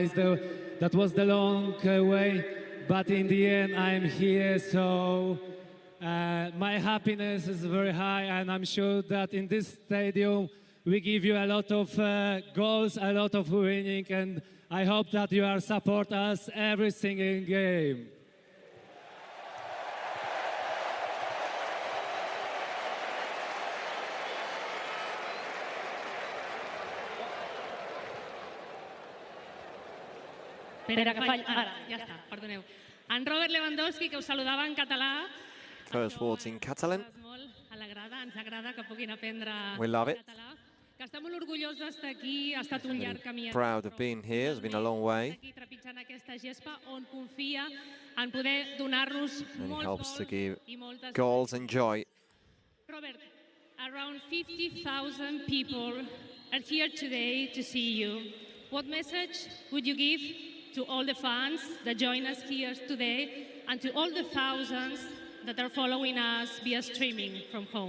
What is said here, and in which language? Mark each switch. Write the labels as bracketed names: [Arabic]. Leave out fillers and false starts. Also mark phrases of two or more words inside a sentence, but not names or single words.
[English] That was the long way, but in the end I'm here. So my happiness is very high, and I'm sure that in this stadium we give you a lot of goals, a lot of winning, and I hope that you are support us every single game. [Catalan] Espera, que falli. Ara, ja està, perdoneu. En Robert Lewandowski, que us saludava en català. [English] First words in Catalan. [Catalan] Molt a la grada, ens agrada que puguin aprendre [English] We love it. [Catalan] català. Que està molt orgullós d'estar aquí, ha estat un llarg camí. [English] Proud of being here, it's been a long way. [Catalan] Aquí trepitjant aquesta gespa on confia en poder donar-nos [English] And it [Catalan] molts [English] helps to give [Catalan] i moltes [English] goals and joy. Robert, around 50,000 people are here today to see you. What message would you give to all the fans that join us here today and to all the thousands that are following us via streaming from home?